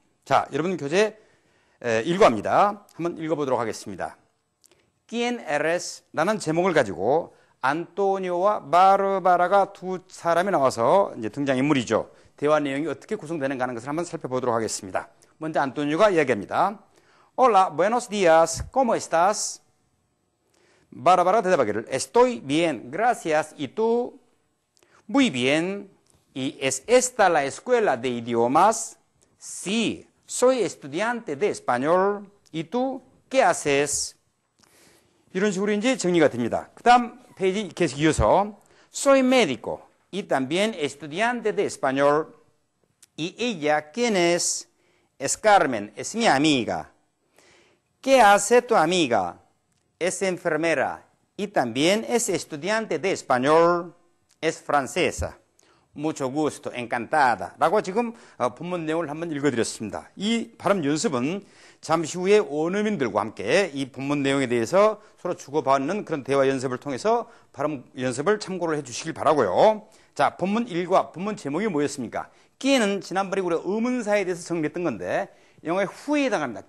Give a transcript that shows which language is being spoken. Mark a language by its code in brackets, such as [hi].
[ko] 자, 여러분 교재 일과입니다. 한번 읽어보도록 하겠습니다. [es] ¿Quién eres? [ko] 라는 제목을 가지고 안토니오와 바르바라가 두 사람이 나와서 이제 등장인물이죠. 대화 내용이 어떻게 구성되는가 하는 것을 한번 살펴보도록 하겠습니다. 먼저 안토니오가 이야기합니다. [es] Hola, buenos días, ¿cómo estás? [ko] 바라바라가 대답하기를 [es] Estoy bien, gracias. ¿Y tú? Muy bien. ¿Y es esta la escuela de idiomas? Sí, soy estudiante de español. ¿Y tú? ¿Qué haces? [ko] 이런 식으로 이제 정리가 됩니다. 그 다음 페이지 계속 이어서 [es] Soy médico y también estudiante de español. ¿Y ella quién es? Es Carmen, es mi amiga. ¿Qué hace tu amiga? Es enfermera y también es estudiante de español. Es francesa. Mucho gusto, encantada. [ko] 라고 지금 본문 내용을 한번 읽어드렸습니다. 이 발음 연습은 잠시 후에 원어민들과 함께 이 본문 내용에 대해서 서로 주고받는 그런 대화 연습을 통해서 발음 연습을 참고를 해주시길 바라고요. 자, 본문 1과 본문 제목이 뭐였습니까? 끼에는 지난번에 우리가 의문사에 대해서 정리했던 건데 영어의 who에 해당합니다.